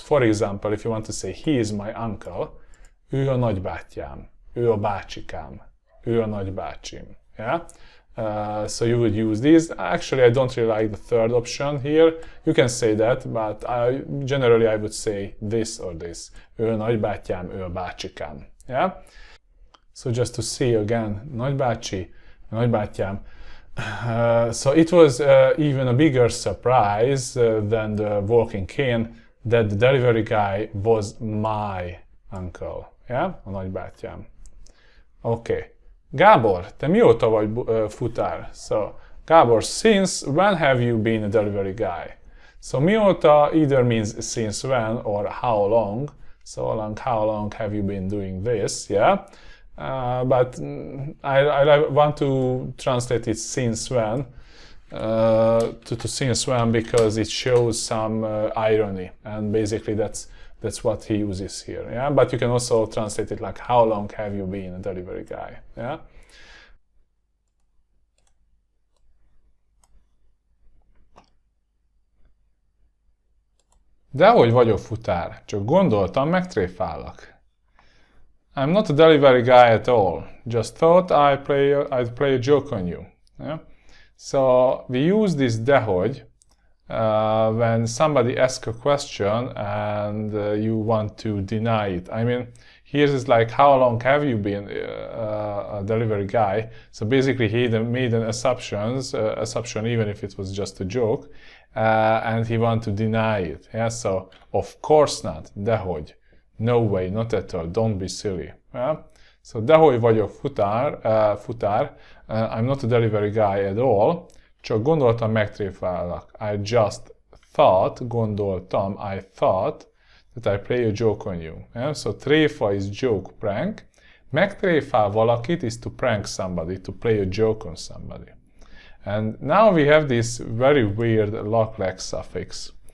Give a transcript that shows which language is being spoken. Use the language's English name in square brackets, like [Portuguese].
[English] For example, if you want to say he is my uncle, [Hungarian] ő a nagybátyám, ő a bácsikám, ő a nagybácsim, [English] yeah? So you would use these. Actually, I don't really like the third option here. You can say that, but generally I would say this or this. [Hungarian] Ő a nagybátyám, ő a bácsikám. [English] Yeah? So just to see again, nagybácsi, nagybátyám. So it was even a bigger surprise than the walking cane that the delivery guy was my uncle. Yeah? [Hungarian] A nagybátyám. [English] Okay. [Hungarian] Gábor, te mióta vagy futár? [English] So, Gábor, since when have you been a delivery guy? So, mióta either means since when or how long. So, how long have you been doing this? Yeah. But I want to translate it since when to since when, because it shows some irony, and basically that's what he uses here. Yeah, but you can also translate it like how long have you been a delivery guy? Yeah. [Hungarian] Dehogy vagyok futár, csak gondoltam, megtréfállak. [English] I'm not a delivery guy at all. Just thought I'd play a joke on you. Yeah? So we use this dehogy when somebody asks a question and you want to deny it. I mean, here is like, how long have you been a delivery guy? So basically he made an assumption even if it was just a joke, and he want to deny it. Yeah? So, of course not, dehogy. No way, not at all, don't be silly. Yeah? So, [Hungarian] dehogy vagyok futár, [English] I'm not a delivery guy at all, [Hungarian] csak gondoltam, megtréfállak. [English] I just thought, gondoltam, I thought that I play a joke on you. Yeah? So, tréfa is joke, prank. Megtréfál valakit is to prank somebody, to play a joke on somebody. And now we have this very weird lock-leg suffix.